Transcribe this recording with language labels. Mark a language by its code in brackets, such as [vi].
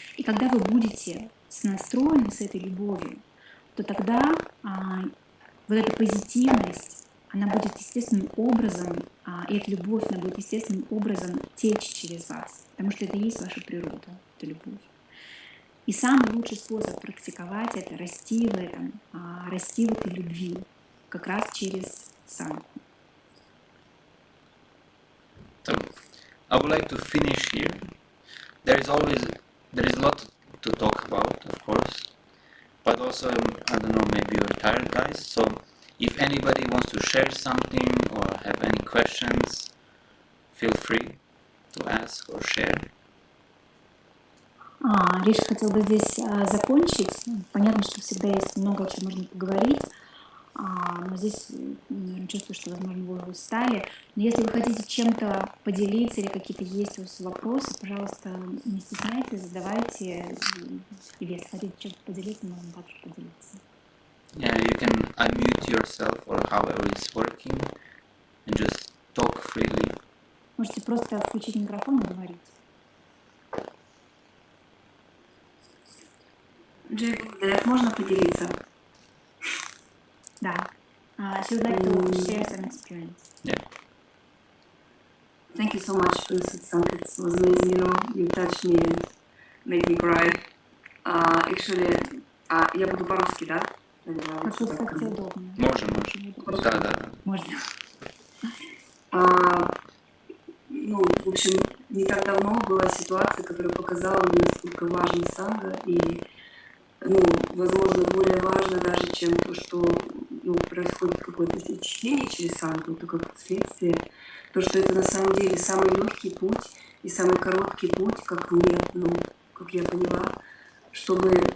[ru] И когда вы будете настроены с этой любовью, то тогда вот эта позитивность, она будет естественным образом, и эта любовь, она будет естественным образом течь через вас, потому что это и есть ваша природа, это любовь. И самый лучший способ практиковать это, расти в этом, расти в этой любви, как раз через санху. [en] So, I would like to finish here. There is a lot to talk about, of course, but also, I don't know, maybe you're tired, guys. So, if anybody wants to share something or have any questions, feel free to ask or share. [ru] Риш хотел бы здесь закончить. Понятно, что всегда есть много о чем можно поговорить. Но здесь, наверное, чувствую, что, возможно, вы устали. Но если вы хотите чем-то поделиться или какие-то есть у вас вопросы, пожалуйста, не стесняйтесь, задавайте. Или если хотите чем-то поделиться, можно также поделиться. [en] Yeah, you can unmute yourself or however it's working and just talk freely. [ru] Можете просто включить микрофон и говорить. Джей, можно поделиться? Да. [en] She would like to share some experience. Yeah. Thank you so much for the satsang. It was amazing, you touched me and made me cry. Actually, [ru] я буду по-русски, да? Как тебе удобно. Можем. Да. Можно. В общем, не так давно была ситуация, которая показала мне, насколько важна санга, и, возможно, более важно даже, чем то, что происходит какое-то течение через сангу, то как следствие, то, что это на самом деле самый легкий путь и самый короткий путь, как мне, как я поняла, чтобы,